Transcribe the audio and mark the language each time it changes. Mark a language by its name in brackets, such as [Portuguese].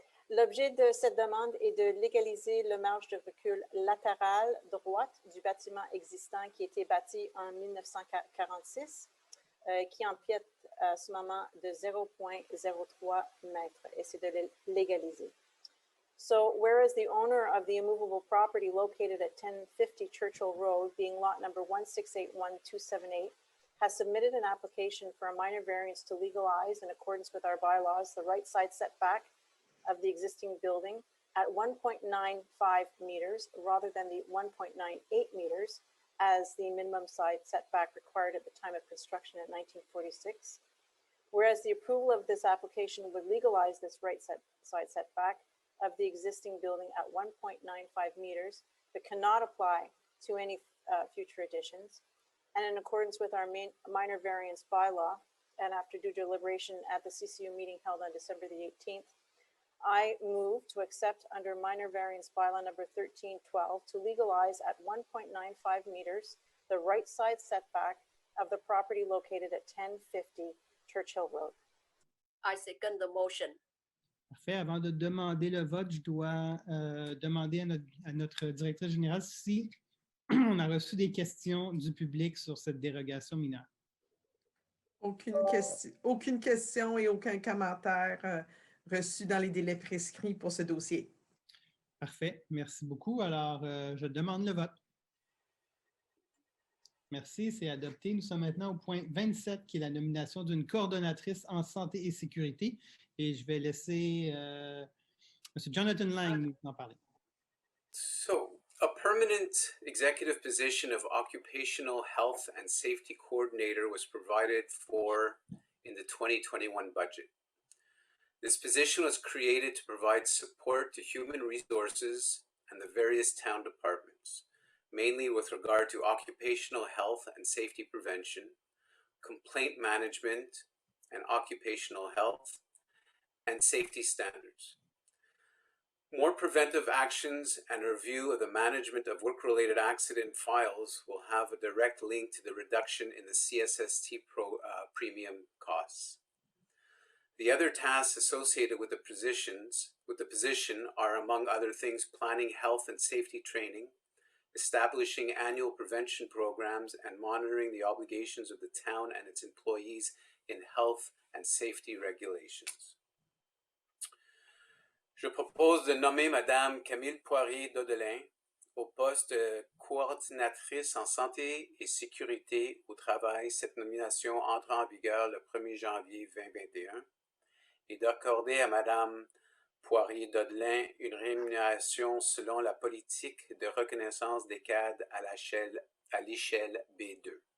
[French] L'objet de cette demande est de légaliser le marge de recul latérale droite du bâtiment existant qui a été bâti en 1946, qui empiète à ce moment de 0.03 mètres, et c'est de le légaliser. [English] So, whereas the owner of the immovable property located at 1050 Churchill Road, being lot number 1681278, has submitted an application for a minor variance to legalize, in accordance with our bylaws, the right side setback of the existing building at 1.95 meters rather than the 1.98 meters as the minimum side setback required at the time of construction in 1946. Whereas the approval of this application would legalize this right side setback of the existing building at 1.95 meters, but cannot apply to any future additions. And in accordance with our minor variance bylaw, and after due deliberation at the CCU meeting held on December the 18th, I move to accept under minor variance bylaw number 1312 to legalize at 1.95 meters the right side setback of the property located at 1050 Churchill Road. I second the motion. [French] Parfait. Avant de demander le vote, je dois demander à notre directrice générale si on a reçu des questions du public sur cette dérogation mineure. Aucune question et aucun commentaire reçu dans les délais prescrits pour ce dossier. Parfait. Merci beaucoup. Alors, je demande le vote. Merci, c'est adopté. Nous sommes maintenant au point 27, qui est la nomination d'une coordonnatrice en santé et sécurité. Et je vais laisser M. Jonathan Lang nous en parler. [English] So, a permanent executive position of Occupational Health and Safety Coordinator was provided for in the 2021 budget. This position was created to provide support to human resources and the various town departments, mainly with regard to occupational health and safety prevention, complaint management and occupational health, and safety standards. More preventive actions and a review of the management of work-related accident files will have a direct link to the reduction in the CSST premium costs. The other tasks associated with the position are, among other things, planning health and safety training, establishing annual prevention programs, and monitoring the obligations of the town and its employees in health and safety regulations. [French] Je propose de nommer Madame Camille Poirier-Dodelin au poste de coordinatrice en santé et sécurité au travail. Cette nomination entre en vigueur le 1er janvier 2021 et d'accorder à Madame Poirier-Dodelin une rémunération selon la politique de reconnaissance des cadres à l'échelle B2.